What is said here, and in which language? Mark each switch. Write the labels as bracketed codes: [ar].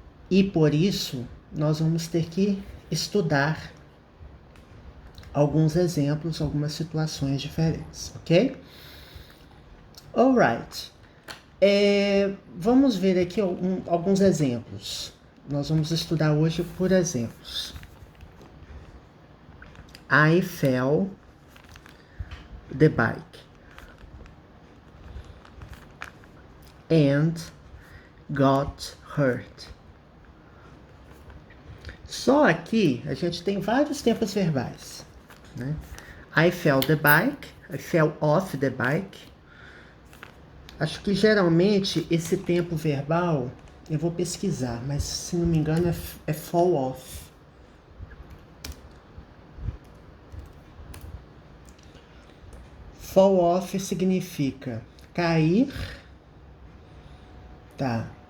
[pt] E por isso, nós vamos ter que estudar alguns exemplos, algumas situações diferentes, ok? Alright. Vamos ver aqui alguns exemplos. Nós vamos estudar hoje por exemplos. [en] I fell the bike and got hurt. [pt] Só aqui a gente tem vários tempos verbais, né? [en] I fell the bike, I fell off the bike. [pt] Acho que geralmente esse tempo verbal, eu vou pesquisar, mas se não me engano é fall off. Fall off significa cair, tá?